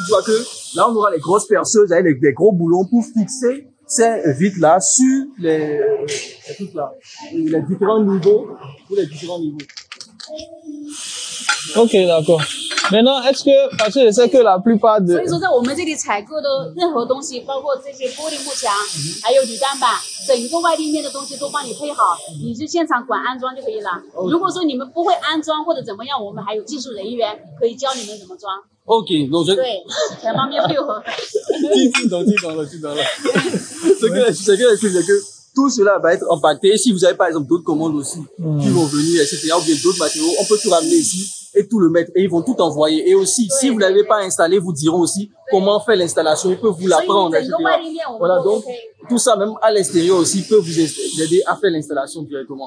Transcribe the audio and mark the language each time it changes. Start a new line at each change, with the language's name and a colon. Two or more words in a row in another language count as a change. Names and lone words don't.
French: Tu vois que là, on aura les grosses perceuses avec des gros boulons pour fixer ces vitres-là sur les trucs là, les différents niveaux, pour les différents niveaux. OK, d'accord. Maintenant, est-ce que, parce que je sais que la plupart de...
Chinese: 所以说，在我们这里采购的任何东西，包括这些玻璃幕墙，还有铝单板，整个外立面的东西都帮你配好，你就现场管安装就可以了。如果说你们不会安装或者怎么样，我们还有技术人员可以教你们怎么装。
French: OK， donc je...
Chinese: 对，全方面配合。听懂了。
French: ce que c'est que tout cela va être impacté. Si vous avez par exemple d'autres commandes aussi qui vont venir, etc., ou bien d'autres matériaux, on peut tout ramener ici et tout le mettre et ils vont tout envoyer. Et aussi, si vous l'avez pas installé, vous diront aussi comment faire l'installation. Ils peuvent vous l'apprendre, etc. Voilà, donc tout ça, même à l'extérieur aussi, peut vous aider à faire l'installation directement.